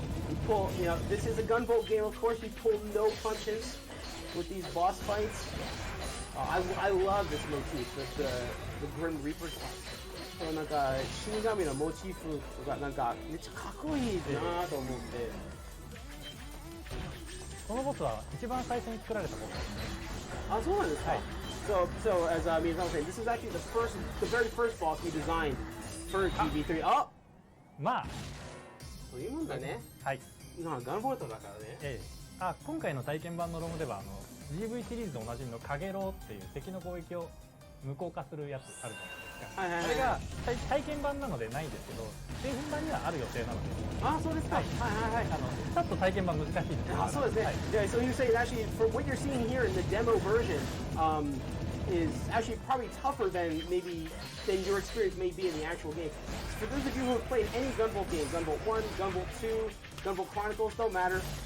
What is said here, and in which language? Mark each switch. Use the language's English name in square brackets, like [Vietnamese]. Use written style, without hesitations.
[English] You pull, you know, this is a Gunvault game, of course. You pull no punches with these boss fights. I love this motif, the Grim Reaper. [Japanese] なんか死神のモチーフがなんかめっちゃかっこいいなと思って。このボスは一番最初に作られたボスですね。あ、そうなんですか。 [English] So as Miyazawa was saying, this is actually the very first boss we designed for GB3. あ、まあ [Japanese] そういうもんだね。はい。ガンボートだからね。今回の体験版のロムではGV シリーズでおなじみのカゲロウっていう敵の攻撃を無効化するやつあるじゃないですか。それが体験版なのでないんですけど、製品版にはある予定なので。あ、そうですか。はいはいはい。ちょっと体験版難しいです。あ、そうですね。 [English] Yeah, so you say actually for what you're seeing here in the demo version is actually probably tougher than your experience may be in the actual game. For those of you who have played any Gunvault game, Gunvault 1, Gunvault 2, Gunvault Chronicles, don't matter.